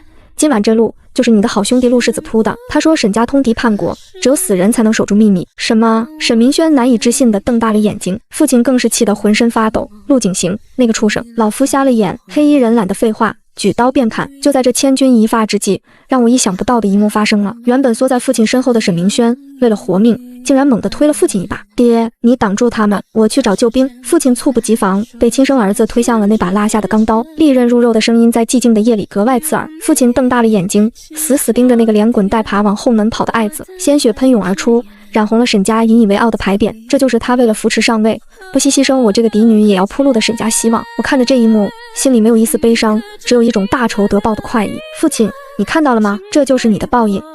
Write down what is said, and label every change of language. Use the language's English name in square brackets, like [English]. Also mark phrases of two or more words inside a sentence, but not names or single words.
[Chinese] 今晚這路就是你的好兄弟陸世子鋪的。他說沈家通敵叛國，只有死人才能守住秘密。什麼？沈明軒難以置信地瞪大了眼睛，父親更是氣得渾身發抖。陸景行，那個畜生！老夫瞎了眼。黑衣人懶得廢話，舉刀便砍。就在這千鈞一髮之際，讓我意想不到的一幕發生了。原本縮在父親身後的沈明軒，為了活命， 竟然猛地推了父親一把。爹，你擋住他们，我去找救兵。父親猝不及防，被親生兒子推向了那把拉下的鋼刀，利刃入肉的聲音在寂靜的夜裡格外刺耳。父親瞪大了眼睛，死死盯着那個連滾帶爬往後門跑的愛子，鮮血噴湧而出，染紅了沈家引以為傲的牌匾。這就是他為了扶持上位，不惜犧牲我這個嫡女也要鋪路的沈家希望。我看着這一幕，心裡沒有一絲悲傷，只有一種大仇得報的快意。父親，你看到了嗎？這就是你的報應。